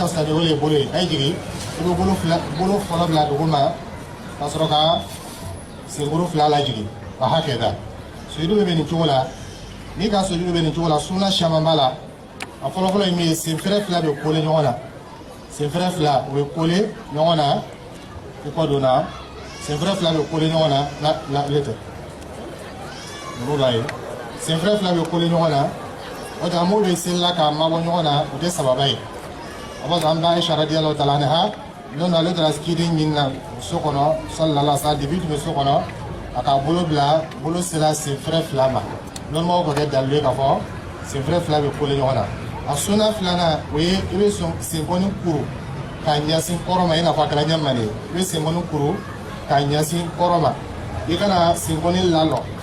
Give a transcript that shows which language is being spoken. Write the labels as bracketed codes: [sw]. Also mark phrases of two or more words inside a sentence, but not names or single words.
[bm] fisa ni o ye bolo ye a ye jigin i bɛ bolo fɔlɔ bila duguma ka sɔrɔ ka senkuru fila lajigin a hakɛ da sujuru bɛ nin cogo la n'i ka sujuru bɛ nin cogo la sunna caman b'a la a fɔlɔfɔlɔ ye min ye senfɛrɛ fila bɛ kole ɲɔgɔn na senfɛrɛ fila o bɛ kole ɲɔgɔn na i kɔ donna senfɛrɛ fila bɛ kole ɲɔgɔn na ale tɛ ninnu b'a ye senfɛrɛ fila bɛ kole ɲɔgɔn na o tɛ an b'o de selila k'a mabɔ ɲɔgɔn na o tɛ sababa ye a b'a sɔrɔ an b'a Aisha [ar] radiyallahu ta'ala anha [bm] don dɔ ale taara kiden ɲini na so kɔnɔ [ar] sallallahu alaihi wa sallam [bm] depuis tun bɛ so kɔnɔ a ka bolo bila bolo sera senfɛrɛ fila ma normalement o ka kɛ dalilu ye k'a fɔ senfɛrɛ fila bɛ kole ɲɔgɔn na a sunna filanan o ye i bɛ senkɔni kuru k'a ɲɛsin kɔrɔ ma i n'a fɔ a kɛra ɲɛma de ye i bɛ senkɔni kuru k'a ɲɛsin kɔrɔ ma i kana senkɔni lalɔ